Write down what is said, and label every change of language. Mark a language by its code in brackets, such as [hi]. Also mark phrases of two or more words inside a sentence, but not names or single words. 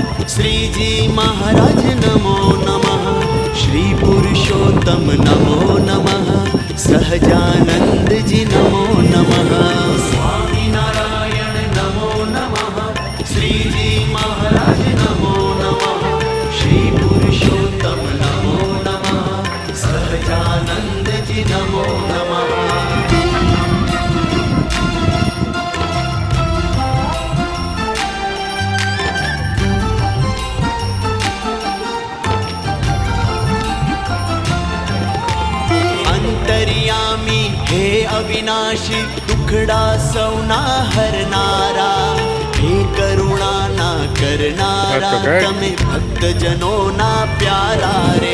[sa] श्रीजी महाराज नमो नमः, श्री पुरुषोत्तम नमो नमः, सहजानंद जी नमो नमः, स्वामी नारायण नमो नमः, श्रीजी महाराज नमो नमः, श्री पुरुषोत्तम नमो नमः, सहजानंद जी नमो नमः। [gu] અંતર્યામી હે અવિનાશી, દુખડા સૌના હરનારા, હે કરુણા ના કરનારા, તમે ભક્ત જનો ના પ્યારા રે।